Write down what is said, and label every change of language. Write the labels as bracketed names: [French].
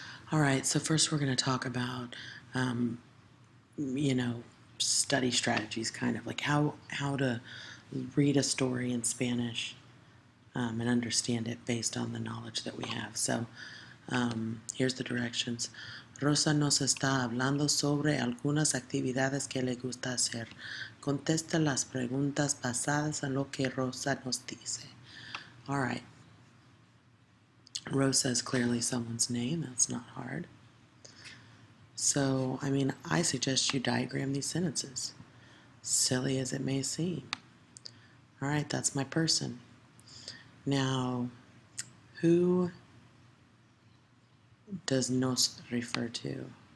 [English] All right, so first we're going to talk about, um, you know, study strategies, kind of like how to read a story in Spanish and understand it based on the knowledge that we have. So here's the directions. [Spanish] Rosa nos está hablando sobre algunas actividades que le gusta hacer. Contesta las preguntas basadas en lo que Rosa nos dice. [English] All right. Rosa is clearly someone's name. That's not hard. So, I suggest you diagram these sentences, silly as it may seem. All right, that's my person. Now, who does nos refer to?